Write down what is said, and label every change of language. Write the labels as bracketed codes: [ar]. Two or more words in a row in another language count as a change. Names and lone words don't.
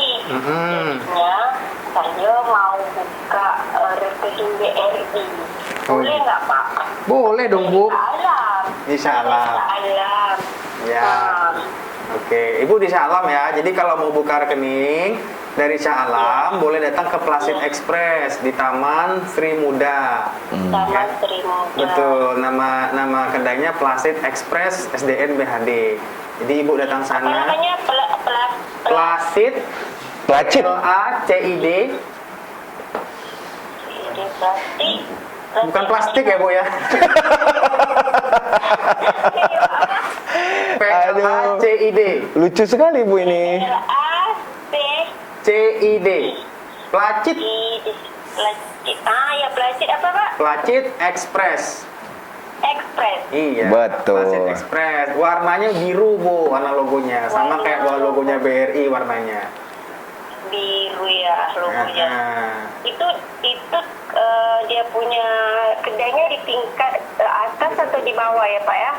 [id] Jadinya saya mau buka rekening BRI, boleh nggak Pak? Boleh dong Bu. Alam. Insya Allah. Alam. Ya. Oke, Ibu di Shah Alam ya. Jadi kalau mau buka rekening dari Shah Alam, boleh datang ke Placid Express di Taman Sri Muda. Taman Sri Muda. Betul, nama kedainya Placid Express SDN BHD. Jadi Ibu datang Apa sana. namanya? Placid. Placid. Placid. Plastik. Bukan plastik ya Bu ya. PLACID. Lucu sekali Bu ini. CID. Placid. Plastik. Ya plastik apa Pak? Placid Express. Express. Iya. Betul. Transit Express. Warnanya biru Bu, warna logonya. Sama kayak logonya BRI warnanya. Biru ya logonya. Nah, Itu dia punya kedainya di tingkat atas atau di bawah ya Pak ya?